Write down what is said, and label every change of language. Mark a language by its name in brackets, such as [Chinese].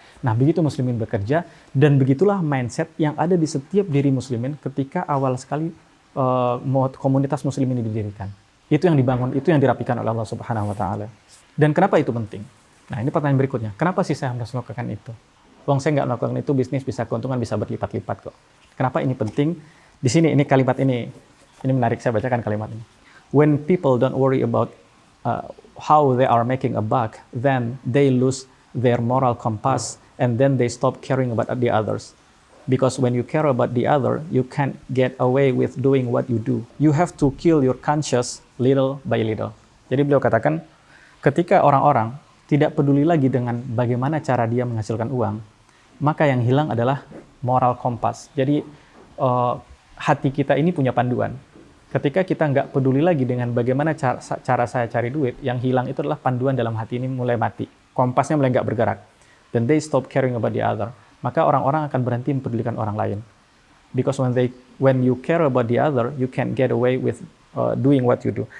[Indonesian] Nah, begitu muslimin bekerja, dan begitulah mindset yang ada di setiap diri muslimin ketika awal sekali komunitas muslimin didirikan. Itu yang dibangun, itu yang dirapikan oleh Allah Subhanahu wa Ta'ala. Dan kenapa itu penting? Nah, ini pertanyaan berikutnya. Kenapa sih saya harus melakukan itu? Wong saya nggak melakukan itu, bisnis bisa keuntungan bisa berlipat-lipat kok. Kenapa ini penting? Di sini, ini kalimat ini menarik, saya bacakan kalimat ini. [English] When people don't worry about how they are making a buck, then they lose their moral compass, and then they stop caring about the others. Because when you care about the other, you can't get away with doing what you do. You have to kill your conscience little by little. [Indonesian] Jadi beliau katakan, ketika orang-orang tidak peduli lagi dengan bagaimana cara dia menghasilkan uang, maka yang hilang adalah moral kompas. Jadi hati kita ini punya panduan. Ketika kita nggak peduli lagi dengan bagaimana cara saya cari duit, yang hilang itu adalah panduan dalam hati ini mulai mati. Kompasnya mulai nggak bergerak. [English] Then they stop caring about the other. [Indonesian] Maka orang-orang akan berhenti mempedulikan orang lain. [English] Because when you care about the other, you can't get away with doing what you do.